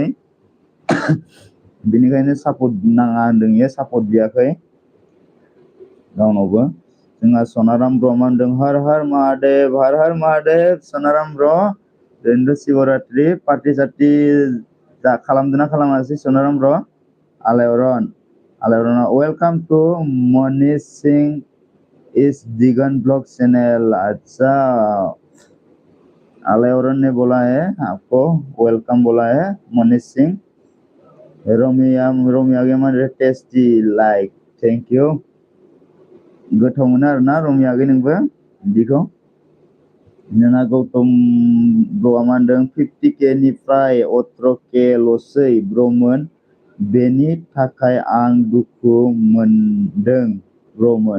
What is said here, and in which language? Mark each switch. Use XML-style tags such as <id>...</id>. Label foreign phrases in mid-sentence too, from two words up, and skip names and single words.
<brx>बेनिखायनो सापर्ट नाङा होनदों, इयो सापर्ट बियाखै रावनावबो। जोंहा सनाराम ब्र मा होनदों</brx> <hi>हर हर महादेव</hi> <brx>सनाराम ब्र दिनैथ' शिवरात्रि पार्टि सार्टि खालामदोंना खालामासै सनाराम ब्र।</brx> <en>Alayarna welcome to Manish Singh is Digan blog channel.</en> <hi>अच्छा आलयरन ने बोला है आपको वेलकम बोला है मनीष सिंह।</hi> <brx>रमि आगैया मा होनदों</brx> <en>tasty like, thank you.</en> <brx>गोथाव मोनो आरोना रमि आगै नोंबो बिदिखौ। जोंहा गौतम ब्रआ मा होनदों 50K निफ्राय 18K लसै ब्रमोन, बेनि थाखाय आं दुखु मोनदों ब्रमोन।</brx>